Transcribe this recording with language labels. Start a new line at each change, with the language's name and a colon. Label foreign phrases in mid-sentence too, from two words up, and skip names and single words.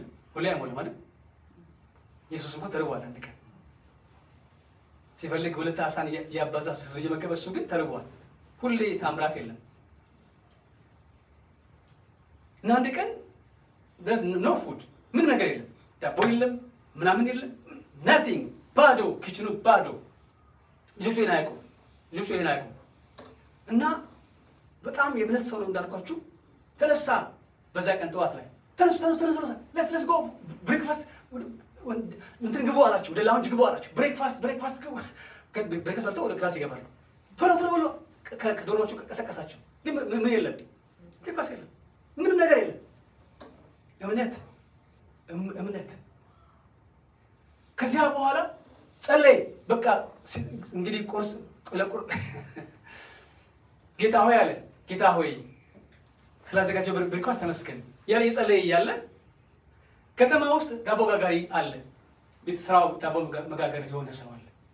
Amharic: ሁሌ ያሞላም አይደል? ኢየሱስ እንኳን ተርቧል። አንድ ቀን ሲፈልግ ሁለት አሳን ያባዛ ሰው እየመገበ እሱ ግን ተርቧል። ሁሌ ታምራት የለም። እና አንድ ቀን
English: there's no food
Amharic: ምን ነገር የለም ዳቦ የለም ምናምን የለም nothing ባዶ ኪችኑ ባዶ ልጆቹ ይናይቁ እና በጣም የብለት ሰው ነው እንዳልኳችሁ ተነሳ በዛ ቀን ጠዋት ላይ ተነሱ
English: let's go breakfast
Amharic: እንትን ግቡ አላችሁ ወደ ላውንጅ ግቡ አላችሁ breakfast ግቡ breakfast በልተው ወደ ክላስ ይገባሉ ቶሎ ብሎ ከዶርማቸው ቀሰቀሳቸው ግን ምን የለም breakfast የለም ምንም ነገር የለም እምነት ከዚያ በኋላ ጸለይ በቃ እንግዲህ ቁርስ ለቁር ጌታ ሆይ ስላዘጋጀው ብሬክፋስት ተመስገን ያለ የጸለይ ያለ ከተማ ውስጥ ዳቦ ጋጋሪ አለ ስራው ዳቦ መጋገር የሆነ ሰው አለ